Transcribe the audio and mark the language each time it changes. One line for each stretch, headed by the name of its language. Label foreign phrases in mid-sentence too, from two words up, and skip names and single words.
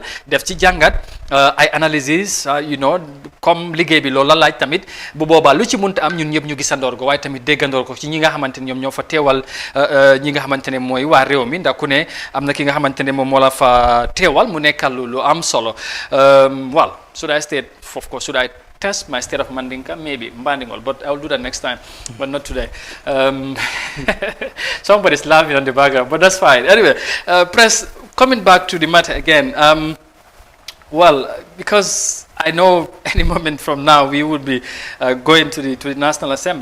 Wolof: def ci jàngat ay analysis comme liggéey bi loolu la laaj tamit bu boobaa lu ci munta am ñun ñëpp ñu gisandoor ko waaye tamit déggandoor ko ci ñi nga xamante ne ñoom ñoo fa teewal ñi nga xamante ne mooy waa réew mi ndax ku ne am na ki nga xamante ne moom moo la fa teewal mu nekkal lu am solo
English: well should I state of course should I test my state of Mandinka maybe Mbandingol but I'll do that next time but not today somebody's laughing on the background but that's fine anyway press coming back to the matter again well because I know any moment from now we would be going to the National Assembly.